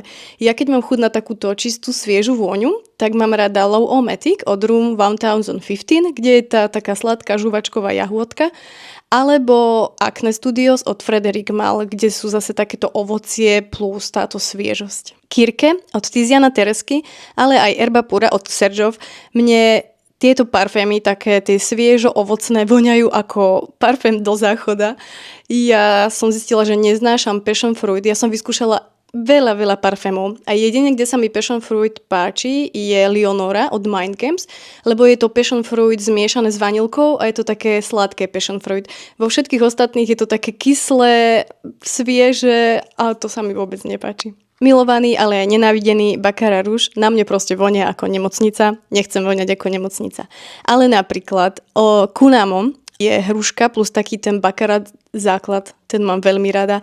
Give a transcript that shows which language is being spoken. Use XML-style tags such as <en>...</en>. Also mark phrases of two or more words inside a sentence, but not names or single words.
<sk>Ja keď mám chuť na takúto čistú, sviežu vôňu, tak mám rada Low Omatic od Room 1015, kde je tá taká sladká žuvačková jahôdka, alebo Acne Studios od Frederic Malle, kde sú zase takéto ovocie plus táto sviežosť. Kirke od Tiziana Teresky, ale aj Erba Pura od Sergov. Mne tieto parfémy, také tie sviežo ovocné, voňajú ako parfém do záchoda. Ja som zistila, že neznášam</sk> <en>passion fruit.</en> <sk>Ja som vyskúšala veľa parfémov. A jedine, kde sa mi</sk> <en>passion fruit</en> <sk>páči, je Leonora od Mind Games, lebo je to</sk> <en>passion fruit</en> <sk>zmiešané s vanilkou a je to také sladké</sk> <en>passion fruit.</en> <sk>Vo všetkých ostatných je to také kyslé, svieže a to sa mi vôbec nepáči. Milovaný, ale aj nenávidený Baccarat Rouge na mne proste vonia ako nemocnica. Nechcem voňať ako nemocnica. Ale napríklad Kunamo je hruška plus taký ten Baccarat základ, ten mám veľmi rada.</sk>